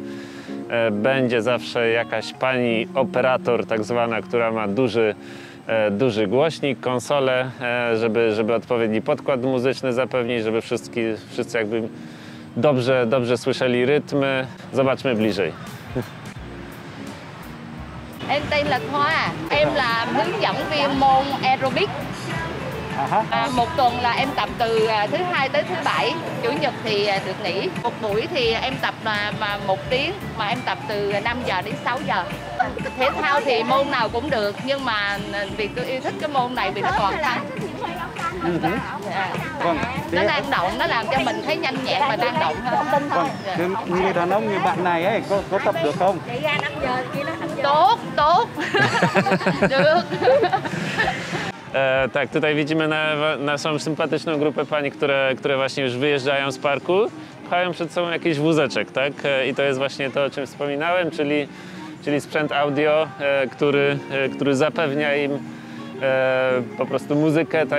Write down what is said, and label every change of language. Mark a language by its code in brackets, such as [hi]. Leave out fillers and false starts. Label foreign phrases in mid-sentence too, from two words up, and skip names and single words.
[pl] Będzie zawsze jakaś pani operator, tak zwana, która ma duży głośnik, konsolę, żeby odpowiedni podkład muzyczny zapewnić, żeby wszyscy jakby dobrze słyszeli rytmy. Zobaczmy bliżej. [vi] Em tên là Thoa, em là hướng dẫn viên môn aerobic. Một tuần là em tập từ thứ Hai tới thứ Bảy, Chủ nhật thì được nghỉ. Một buổi thì em tập mà 1 tiếng, mà em tập từ 5 giờ đến 6 giờ. Thể thao thì môn nào cũng được, nhưng mà vì tôi yêu thích cái môn này vì nó toàn thân. Nó năng động, nó làm cho mình thấy nhanh nhẹn và năng động hơn. Người đàn ông, người bạn này ấy, có tập được không? Chạy ra 5 giờ, kia nó 5 giờ. Tốt. Được. [pl] Tak, tutaj widzimy naszą sympatyczną grupę pań, które właśnie już wyjeżdżają z parku, pchają przed sobą jakiś wózeczek, tak? I to jest właśnie to, o czym wspominałem, czyli sprzęt audio, który zapewnia im po prostu muzykę, tak?